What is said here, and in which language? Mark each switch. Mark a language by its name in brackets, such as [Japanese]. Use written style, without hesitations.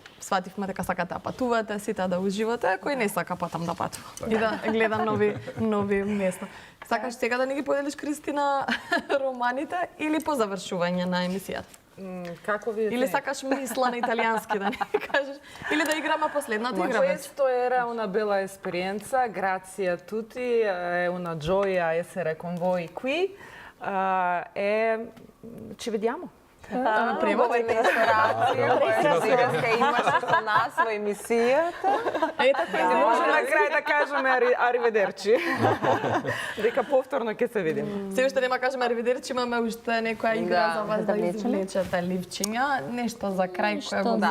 [Macedonian] Свативме дека сакате да патувате, сите да уживате, кој не сака потам да патува и да гледа нови места. Сакаш сега да не ги поделиш, Кристина, романите или по завршување на емисијата? Како ви Или сакаш мисла на италијански да не кажеш? Или да играме последната игра? [Italian] Questo era una bella esperienza, grazie a tutti, è una gioia essere con voi qui e ci vediamo. [Macedonian] Превод на инспирација, која денеска имаше со нас во емисијата. Ето, Не може на крај да кажеме ариведерчи. Дека повторно ќе се видиме. Се уште нема кажеме аривидерчи, имаме уште некоја игра за вас да извлечете ливчиња, нешто за крај која го